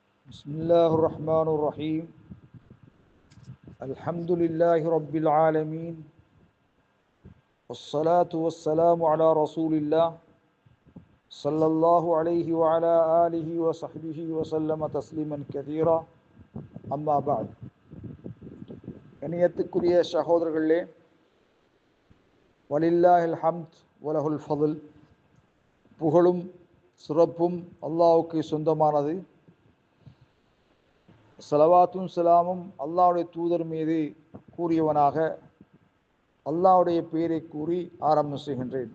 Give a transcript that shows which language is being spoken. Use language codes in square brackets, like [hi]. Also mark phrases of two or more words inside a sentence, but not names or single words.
[ar] بسم الله الرحمن الرحيم الحمد لله رب العالمين والصلاة والسلام على رسول الله صلى الله عليه وعلى آله وصحبه وسلم تسليما كثيرا أما بعد [ta] கண்ணியத்துக்குரிய சகோதரர்களே, [ar] ولله الحمد وله الفضل, [ta] புகழும் சிறப்பும் அல்லாஹ்வுக்கு சொந்தமானது. ஸலவாத்தும் ஸலாமும் அல்லாஹ்வுடைய தூதர் மீது கூறியவனாக அல்லாஹ்வுடைய பெயரை கூறி ஆரம்பம் செய்கின்றேன்.